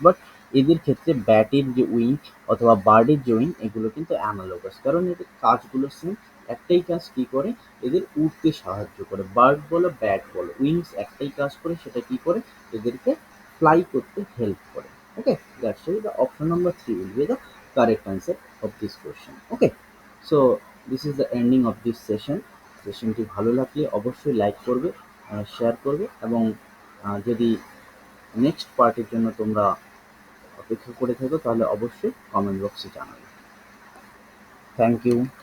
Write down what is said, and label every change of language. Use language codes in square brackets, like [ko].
[bn] But এদের ক্ষেত্রে ব্যাটের যে উইং অথবা বার্ডের যে উইং এগুলো কিন্তু অ্যানালোগাস, কারণ এদের কাজগুলো সেম। একটাই কাজ কি করে, এদের উড়তে সাহায্য করে। বার্ড বলো ব্যাট বলো, উইংস একটাই কাজ করে, সেটা কি করে, এদেরকে ফ্লাই করতে হেল্প করে। [en] Okay, that's why the option number 3 will be the correct answer of this question. Okay, so this is the ending of this session. [bn] সেশনটি ভালো লাগলে অবশ্যই লাইক করবে, শেয়ার করবে, এবং যদি নেক্সট পার্টের জন্য তোমরা অপেক্ষা করে থাকো তাহলে অবশ্যই কমেন্ট বক্সে জানাবে। [en] Thank you.